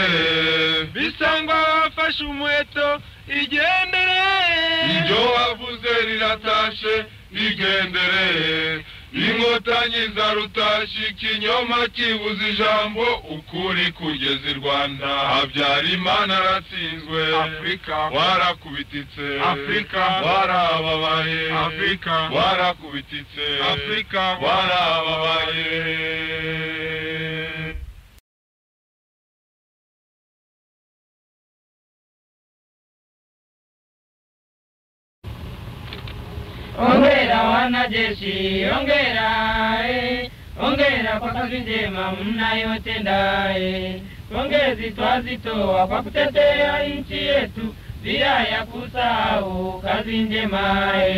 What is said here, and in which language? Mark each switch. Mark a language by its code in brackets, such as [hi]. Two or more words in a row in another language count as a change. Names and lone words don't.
[rw] bisangwa wafashe umuheto igendere ibyo wavuze riratashe igendere inkotanyi za rutashi ikinyoma kibuza ijambo ukuri kugeza i Rwanda Habyarimana aratsinzwe Afrika warakubititse Afrika warababaye Afrika warakubititse Afrika warababaye [sw] Ongera wanajeshi, ongera, ongera kwa kazi njema mnayotenda, pongezi twazitoa kwa kutetea nchi yetu bila ya kusahau kazi njema.